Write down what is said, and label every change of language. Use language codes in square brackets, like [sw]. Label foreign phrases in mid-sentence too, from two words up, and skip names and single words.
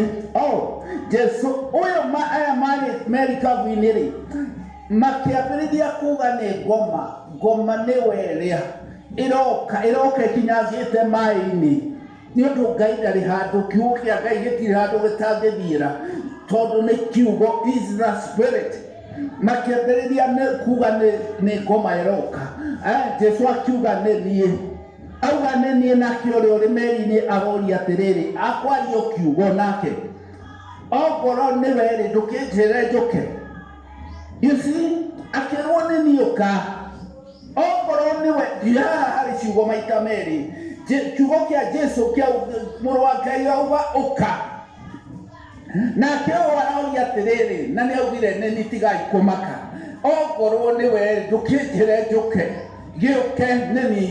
[ki] Jesũ ũyũ aya marĩ kabu-inĩ-rĩ, makĩambĩrĩria kuga nĩ ngoma. Ngoma nĩ ĩrĩa ĩroka ĩkinyangĩte maĩ-inĩ. nĩũndũ Ngai ndarĩ handũ, kiugo kĩa Ngai gĩtirĩ handũ gĩtangĩthiĩra, tondũ nĩ kiugo, [en] is the spirit. [ki] Makĩambĩrĩria kuga nĩ ngoma ĩroka, Jesũ akiuga nĩ niĩ, auga nĩ niĩ, nake ũrĩa ũrĩ meri-inĩ aroria atĩrĩrĩ, akwario kiugo nake, okorwo nĩwe-rĩ ndũkĩnjĩre njũke. [en] You see, [ki] akĩrwo nĩ niĩ ũka, okorwo nĩwe, haha harĩ ciugo maita merĩ, kiugo kĩa Jesũ kĩa mũrũ wa Ngai auga ũka, nake aroria atĩrĩrĩ, na nĩaugire nĩ niĩ, tigai kũmaka, okorwo nĩwe ndũkĩnjĩre njũke, gĩũke nĩ niĩ.